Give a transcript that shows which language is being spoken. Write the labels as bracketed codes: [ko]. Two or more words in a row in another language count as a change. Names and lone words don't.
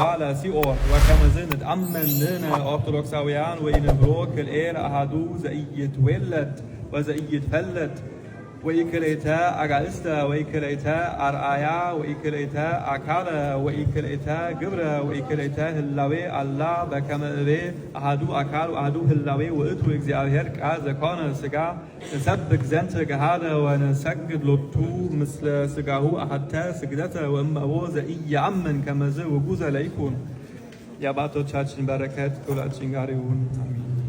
[gez] ለሲኦል ወከመዝ ንትአመን ንሕነ ኦርቶዶክሳውያን ወይንብሮ ክልኤ ለአሐዱ ዘኢይትዌለድ ወዘኢይትፈለድ ወኢክልኤተ አጋእዝተ ወኢክልኤተ አርአያ ወኢክልኤተ አካለ ወኢክልኤተ ግብረ ወኢክልኤተ ህላዌ አላ በከመ እቤ አሐዱ አካል ወአሐዱ ህላዌ ውእቱ እግዚአብሔር ቃል ዘኮነ ሥጋ ንሰብክ ዘንተ ገሃደ ወንሰግድ ሎቱ ምስለ ሥጋሁ አሐተ ስግደተ ወእመቦ ዘኢየአምን ከመዝ ውጉዘ ለይኩን። [am] የአባቶቻችን በረከት ከሁላችን ጋር ይሁን። አሜን።